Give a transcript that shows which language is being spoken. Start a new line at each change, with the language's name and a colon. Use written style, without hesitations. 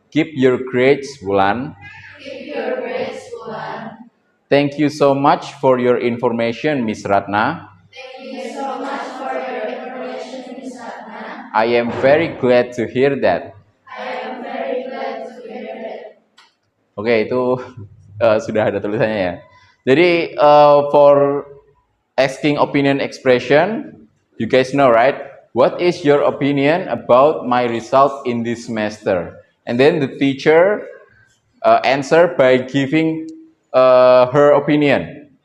English: Keep your grades, Wulan. Keep your grades, Wulan. Thank you so much for your information, Miss Ratna. Thank you so much for your information, Miss Ratna. I am very glad to hear that. I am very glad to hear that.
Indonesian: Oke, itu sudah ada tulisannya ya.
English: Jadi for asking opinion expression, you guys know right? What is your opinion about my result in this semester? And then the teacher answer by giving her opinion.